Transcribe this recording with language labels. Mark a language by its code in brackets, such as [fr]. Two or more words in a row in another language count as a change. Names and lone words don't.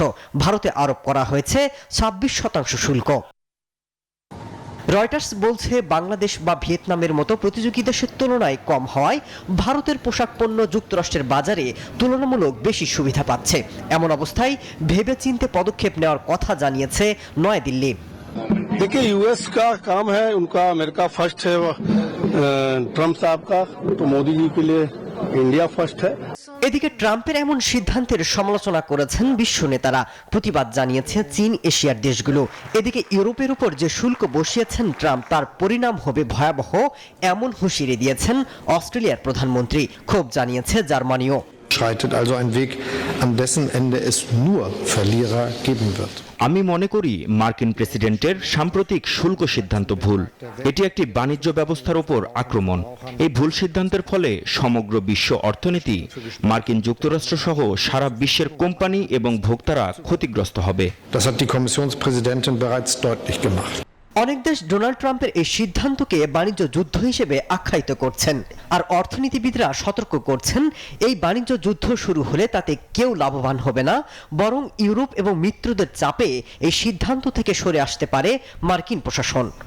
[bn] ভারতে আরোপ করা হয়েছে 26% শুল্ক। রয়টার্স বলছে বাংলাদেশ বা ভিয়েতনামের মতো প্রতিযোগী দেশের তুলনায় কম হওয়ায় ভারতের পোশাক পণ্য যুক্তরাষ্ট্রের বাজারে তুলনামূলক বেশি সুবিধা পাচ্ছে। এমন অবস্থায় ভেবেচিন্তে পদক্ষেপ নেওয়ার কথা জানিয়েছে নয়াদিল্লি। [hi] देखिए यूएस का काम है, उनका [en] America First [hi] है, ट्रम्प साहब का, तो मोदी जी के लिए [en] India First [hi] है। [bn] এদিকে ট্রাম্পের এমন সিদ্ধান্তের সমালোচনা করেছেন বিশ্ব নেতারা, প্রতিবাদ জানিয়েছে চীন, এশিয়ার দেশগুলো। এদিকে ইউরোপের উপর যে শুল্ক বসিয়েছেন ট্রাম্প, তার পরিণাম হবে ভয়াবহ এমন হুঁশিয়ারি দিয়েছেন অস্ট্রেলিয়ার প্রধানমন্ত্রী। ক্ষোভ জানিয়েছে জার্মানিও। [de] Schreitet also ein Weg, an dessen Ende es nur Verlierer geben wird. [bn] আমি মনে করি মার্কিন প্রেসিডেন্টের সাম্প্রতিক শুল্ক সিদ্ধান্ত ভুল। এটি একটি বাণিজ্য ব্যবস্থার উপর আক্রমণ। এই ভুল সিদ্ধান্তের ফলে সমগ্র বিশ্ব অর্থনীতি, মার্কিন যুক্তরাষ্ট্র সহ সারা বিশ্বের কোম্পানি এবং ভোক্তারা ক্ষতিগ্রস্ত হবে। [de] Das hat die Kommissionspräsidentin bereits deutlich gemacht. [bn] অনেক দেশ ডোনাল্ড ট্রাম্পের এই সিদ্ধান্তকে বাণিজ্য যুদ্ধ হিসেবে আখ্যায়িত করছেন, আর অর্থনীতিবিদরা সতর্ক করছেন এই বাণিজ্য যুদ্ধ শুরু হলে তাতে কেউ লাভবান হবে না, বরং ইউরোপ এবং মিত্রদের চাপে এই সিদ্ধান্ত থেকে সরে আসতে পারে মার্কিন প্রশাসন।